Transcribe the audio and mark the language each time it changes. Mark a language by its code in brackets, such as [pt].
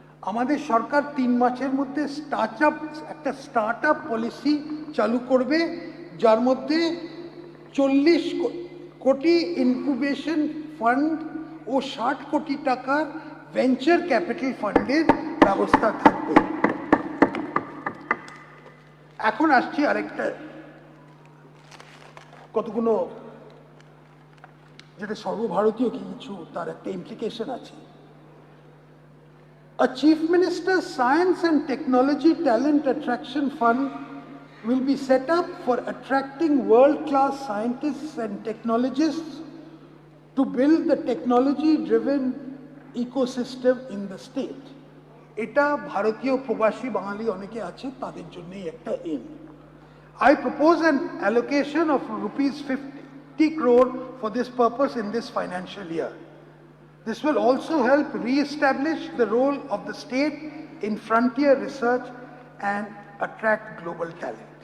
[bn] আমাদের সরকার 3 মাসের মধ্যে একটা স্টার্ট আপ পলিসি চালু করবে, যার মধ্যে 40 কোটি ইনকিউবেশন ফান্ড ও 60 কোটি টাকার ভেঞ্চার ক্যাপিটাল ফান্ডের ব্যবস্থা থাকবে। এখন আসছি আরেকটা, কতগুলো যেটা সর্বভারতীয় কিছু তার একটা ইমপ্লিকেশন আছে। [en] A Chief Minister's Science and Technology Talent Attraction Fund will be set up for attracting world-class scientists and technologists to build the technology-driven ecosystem in the state. [bn] এটা ভারতীয় প্রবাসী বাঙালি অনেকে আছে, তাদের জন্যই একটা M. [en] I propose an allocation of rupees 50 crore for this purpose in this financial year. This will also help re-establish the role of the state in frontier research and attract global talent.